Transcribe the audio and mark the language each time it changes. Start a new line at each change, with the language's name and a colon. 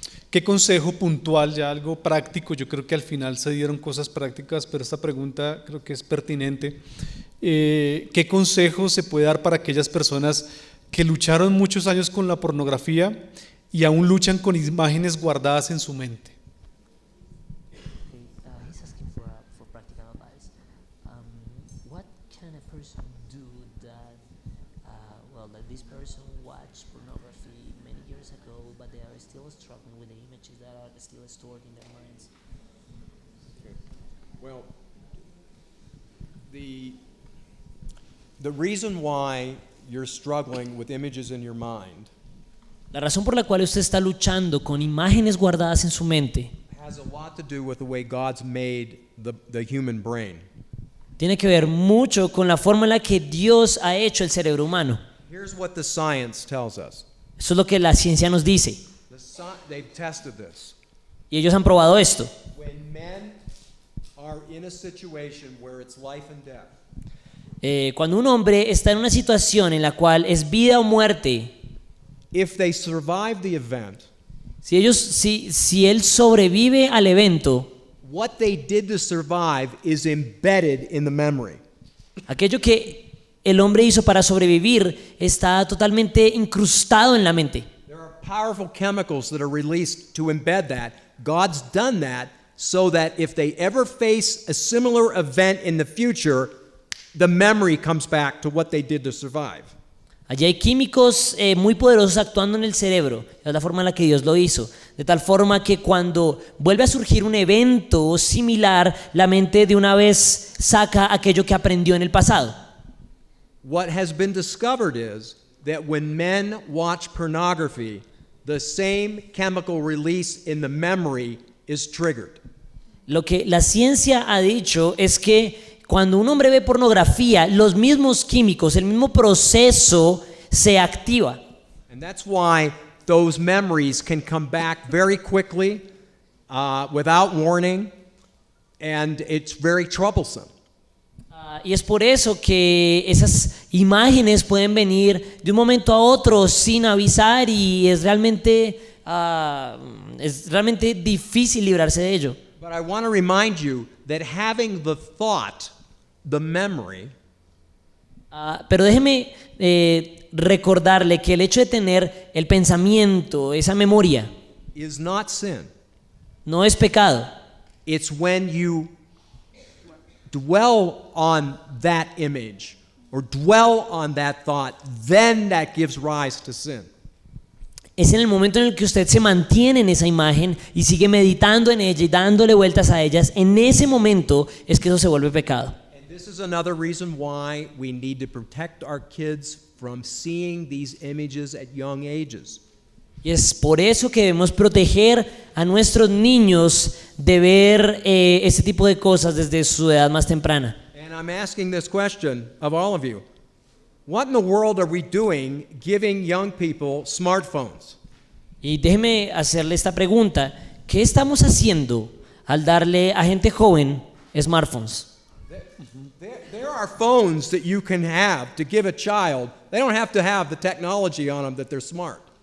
Spanish: ¿Qué consejo puntual, ya algo práctico? Yo creo que al final se dieron cosas prácticas, pero esta pregunta creo que es pertinente. ¿Qué consejo se puede dar para aquellas personas que lucharon muchos años con la pornografía y aún luchan con imágenes guardadas en su mente?
English: He's asking for practical advice. What can a person do that, that this person watched pornography many years ago, but they are still struggling with the images that are still stored in their minds? Well, the reason why you're struggling with images in your mind
Spanish: La razón por la cual usted está luchando con imágenes guardadas en su mente
English: has a lot to do with the way God's made the human brain.
Spanish: tiene que ver mucho con la forma en la que Dios ha hecho el cerebro humano.
English: Here's what the science tells us.
Spanish: Eso es lo que la ciencia nos dice.
English: They've tested this.
Spanish: Y ellos han probado esto.
English: When men are in a situation where it's life and death,
Spanish: Cuando un hombre está en una situación en la cual es vida o muerte,
English: if they survive the event,
Spanish: si él sobrevive al evento,
English: what they did to survive is embedded in the memory.
Spanish: aquello que el hombre hizo para sobrevivir está totalmente incrustado en la mente.
English: There are powerful chemicals that are released to embed that. God's done that so that if they ever face a similar event in the future, the memory comes back to what they did to survive.
Spanish: Allí hay químicos muy poderosos actuando en el cerebro, es la forma en la que Dios lo hizo, de tal forma que cuando vuelve a surgir un evento similar, la mente de una vez saca aquello que aprendió en el pasado.
English: What has been discovered is that when men watch pornography, the same chemical release in the memory is triggered.
Spanish: Lo que la ciencia ha dicho es que cuando un hombre ve pornografía, los mismos químicos, el mismo proceso se activa.
English: And that's why those memories can come back very quickly, without warning, and it's very troublesome.
Spanish: Y es por eso que esas imágenes pueden venir de un momento a otro sin avisar y es realmente difícil librarse de ello.
English: But I want to remind you that having the thought, the memory,
Spanish: Pero déjeme recordarle que el hecho de tener el pensamiento, esa memoria,
English: is not sin.
Spanish: no es pecado.
English: It's when you dwell on that image or dwell on that thought, then that gives rise to sin.
Spanish: Es en el momento en el que usted se mantiene en esa imagen y sigue meditando en ella y dándole vueltas a ellas, en ese momento es que eso se vuelve pecado.
English: And this is another reason why we need to protect our kids from seeing these images at young ages.
Spanish: Y es por eso que debemos proteger a nuestros niños de ver ese tipo de cosas desde su edad más temprana.
English: And I'm asking this question of all of you. What in the world are we doing giving young people smartphones?
Spanish: Y déjeme hacerle esta pregunta. ¿Qué estamos haciendo al darle a gente joven smartphones?
English: There are phones that you can have to give a child. They don't have to have the technology on them that they're smart.